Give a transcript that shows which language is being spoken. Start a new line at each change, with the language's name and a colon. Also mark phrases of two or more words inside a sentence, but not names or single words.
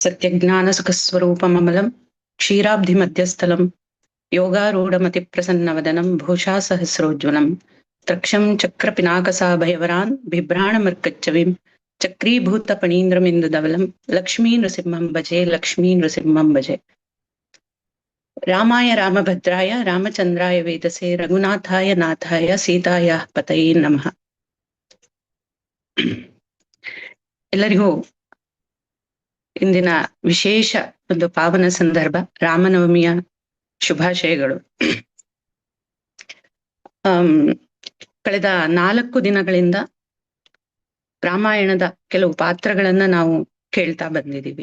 Sanskrit: सत्यज्ञानसुखस्वरूपममलं क्षीराब्धिमध्यस्थलं योगारूढमतिप्रसन्नवदनं भूषा सहस्रोज्ज्वलं त्रक्षं चक्रपिनाकसाभयवरान् बिभ्राणमर्कच्चविं चक्रीभूतपणीन्द्रमिन्दुधवलं लक्ष्मीनृसिंहं भजे लक्ष्मीनृसिंहं भजे। रामाय रामभद्राय रामचन्द्राय वेदसे रघुनाथाय नाथाय सीतायाः पतये नमः।
Kannada: ಎಲ್ಲರಿಗೂ ಇಂದಿನ ವಿಶೇಷ ಒಂದು ಪಾವನ ಸಂದರ್ಭ ರಾಮನವಮಿಯ ಶುಭಾಶಯಗಳು. ಕಳೆದ 4 ದಿನಗಳಿಂದ ರಾಮಾಯಣದ ಕೆಲವು ಪಾತ್ರಗಳನ್ನ ನಾವು ಕೇಳ್ತಾ ಬಂದಿದ್ದೀವಿ.